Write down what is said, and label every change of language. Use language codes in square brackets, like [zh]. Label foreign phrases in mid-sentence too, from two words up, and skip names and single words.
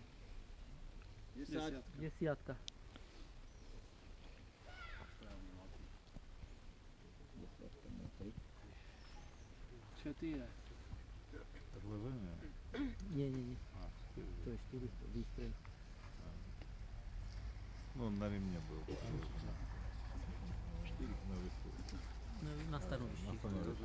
[sk] Desiatka. Desiatka na 3. 4. [ru] Предложение? [sk] Nie. [ru] А, 4. [sk] To je 4, výstrel. [ru] Ну, он на ремне был. 4. На весу. [sk] Na stanovišti. [ru] На становище.